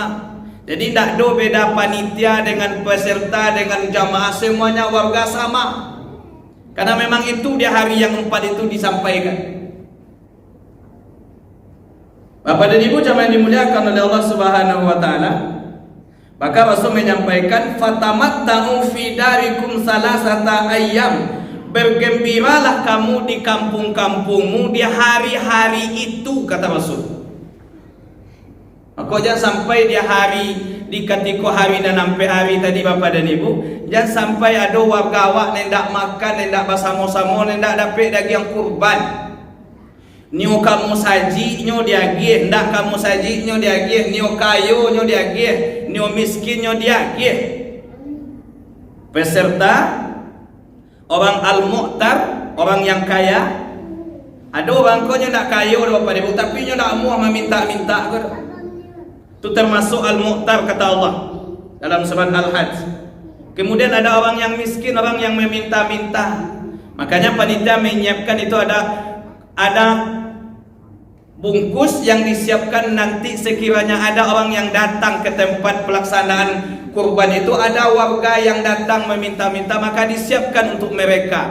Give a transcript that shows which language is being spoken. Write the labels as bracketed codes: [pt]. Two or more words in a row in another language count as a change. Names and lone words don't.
[id] Jadi tidak ada beda panitia dengan peserta dengan jamaah, semuanya warga sama. Karena memang itu dia hari yang 4 itu disampaikan. Bapak dan Ibu jamaah yang dimuliakan oleh Allah [ar] سبحانه وتعالى, [id] maka Rasul menyampaikan [ar] فتمتعوا في داركم ثلاثة أيام. [id] Bergembiralah kamu di kampung-kampungmu di hari-hari itu, kata Rasul. Maka jangan sampai di hari di ketika hari dan sampai hari tadi Bapak dan Ibu, jangan sampai ada warga awak nendak makan, nendak bersama-sama, nendak dapat daging kurban. [min] Nio kamu saji, nyo diagih, ndak kamu saji, nyo diagih, nio kayo, nyo diagih, nio miskin, nyo diagih. [id] Peserta orang al-mu'tar, orang yang kaya. [min] Ada orang kau nyo ndak kaya Bapak Ibu, tapi nyo ndak mau meminta-minta ke. [id] Itu termasuk al-mu'tar kata Allah dalam surat Al-Hajj. Kemudian ada orang yang miskin, orang yang meminta-minta. Makanya panitia menyiapkan itu ada bungkus yang disiapkan nanti sekiranya ada orang yang datang ke tempat pelaksanaan kurban itu, ada warga yang datang meminta-minta, maka disiapkan untuk mereka.